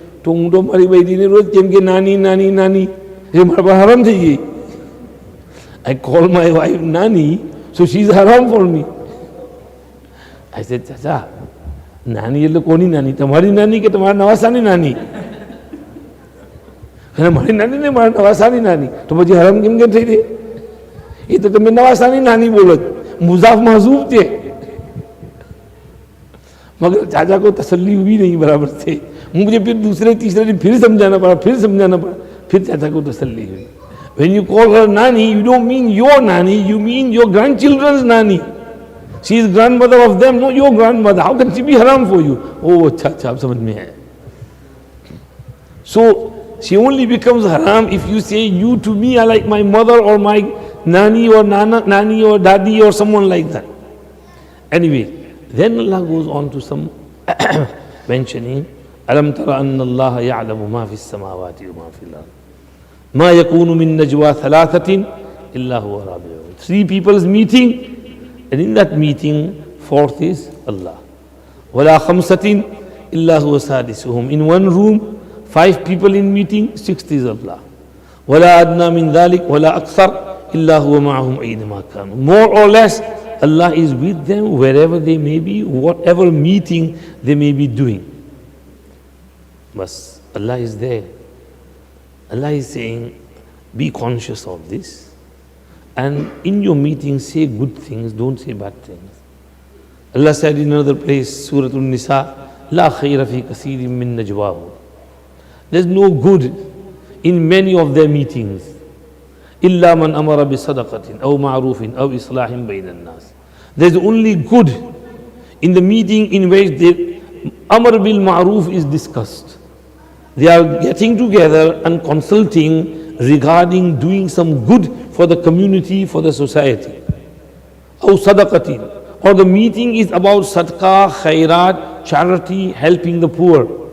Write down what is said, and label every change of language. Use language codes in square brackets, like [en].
[gu] To હું તો મારી બૈરીને રોજ કેમ કે નાની નાની નાની એ મારા પર હરામ થઈ ગઈ. [en] I call my wife Nani, so she's haram for me. I said, [gu] ચાચા નાની એટલે કોની નાની? તમારી નાની કે તમારા નવાસાની નાની? અને મારી નાની ને મારા નવાસાની નાની તો પછી હરામ કેમ કેમ થઈ ગઈ? એ તો તમે નવાસાની નાની બોલો, મુઝાફ mahzoof છે. [hi] मगर चाचा को तसल्ली हुई नहीं बराबर से. मुझे फिर दूसरे तीसरे दिन फिर समझाना पड़ा, फिर चाचा को तसल्ली हुई. [en] When you call her nani, you don't mean your nani, you mean your grandchildren's nani. She is grandmother of them, not your grandmother. How can she be haram for you? [hi] Oh, अच्छा आप समझ में है. [en] So she only becomes haram if you say you to me are like my mother or my nani or nani or daddy or someone like that. Anyway, then Allah goes on to some mentioning, [ar] أَلَمْ تَرَ أَنَّ اللَّهَ يَعْلَمُ مَا فِي السَّمَاوَاتِ وَمَا فِي الْأَرْضِ مَا يَكُونُ مِن نَجْوَى ثَلَاثَةٍ إِلَّا هُوَ رَابِعُهُمْ. [en] Three people's meeting, and in that meeting, fourth is Allah. [ar] وَلَا خَمْسَةٍ إِلَّا هُوَ سَادِسُهُمْ. [en] In one room, 5 people in meeting, sixth is Allah. [ar] وَلَا أَدْنَى مِن ذَلِكَ وَلَا أَكْثَرَ إِلَّا هُوَ مَعَهُمْ أَيْنَمَا كَانُوا. [en] More or less, Allah is with them wherever they may be, whatever meeting they may be doing. But Allah is there. Allah is saying, be conscious of this. And in your meeting, say good things, don't say bad things. Allah said in another place, Surah An-Nisa, [ar] La khayra fi kathirin min najwahu. [en] There's no good in many of their meetings. [ar] إلا من أمر بصدقة أو معروف أو إصلاح بين الناس. [en] There's only good in the meeting in which the Amr bil Ma'ruf is discussed. They are getting together and consulting regarding doing some good for the community, for the society. [ar] أو صدقة, [en] or the meeting is about sadaqah, khairat, charity, helping the poor.